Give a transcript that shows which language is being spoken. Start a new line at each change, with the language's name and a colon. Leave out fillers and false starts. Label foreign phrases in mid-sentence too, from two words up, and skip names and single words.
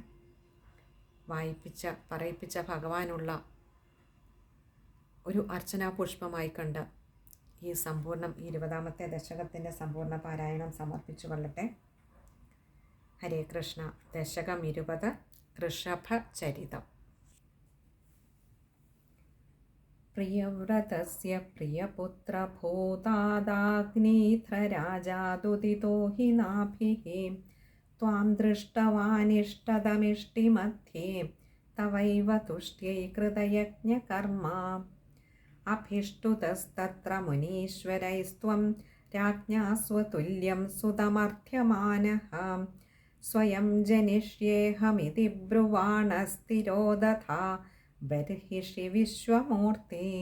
Malayalam: പറയിപ്പിച്ച ഭഗവാനുള്ള ഒരു അർച്ചനാ പുഷ്പമായി കണ്ട് ഈ 20ാമത്തെ ദശകത്തിൻ്റെ സമ്പൂർണ്ണ പാരായണം സമർപ്പിച്ചു കൊള്ളട്ടെ. ഹരേ കൃഷ്ണ. ദശകം 20 ഋഷഭചരിതം.
Sanskrit: പ്രിയവ്രതസ്യ പ്രിയപുത്രഭൂതാദാഗ്നീധ്രരാജാദുദിതോ हि नाभिः त्वां दृष्टवानिष्टदमिष्टिमध्ये तवैव तुष्ट्यै कृतयज्ञकर्मा अभिष्टुतस्तत्र मुनीश्वरैस्त्वं राज्ञा स्वतुल्यं सुतमर्थ्यमानः स्वयं जनिष्येऽहमिति ब्रुवाणस्थिरो दथा बर्हिषि विश्वमूर्ते